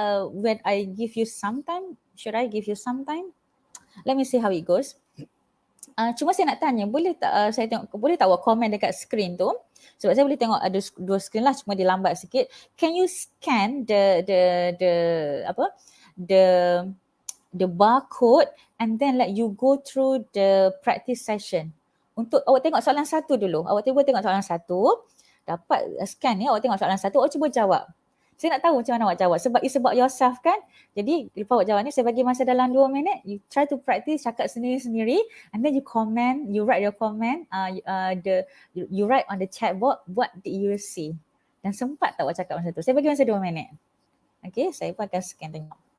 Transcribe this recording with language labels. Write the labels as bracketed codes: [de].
[en] When I give you some time, should I give you some time? Let me see how it goes. [ms] Cuma saya nak tanya, boleh tak boleh tak awak komen dekat screen tu? Sebab saya boleh tengok ada dua screen lah, cuma dia lambat sikit. [en] Can you scan the barcode and then let you go through the practice session? [ms] Untuk awak tengok soalan satu dulu. Awak cuba tengok soalan satu, dapat scan ni, awak tengok soalan satu, awak cuba jawab. Saya nak tahu macam mana awak jawab. Sebab [en] it's about yourself [ms] kan. Jadi lepas awak jawab ni, saya bagi masa dalam 2 minit. [en] You try to practice [ms] cakap sendiri-sendiri. [en] And then you comment, you write your comment. You write on the chat board, what did you see? [ms] Dan sempat tak awak cakap masa tu? Saya bagi masa 2 minit. Okay, saya pun akan scan tengok.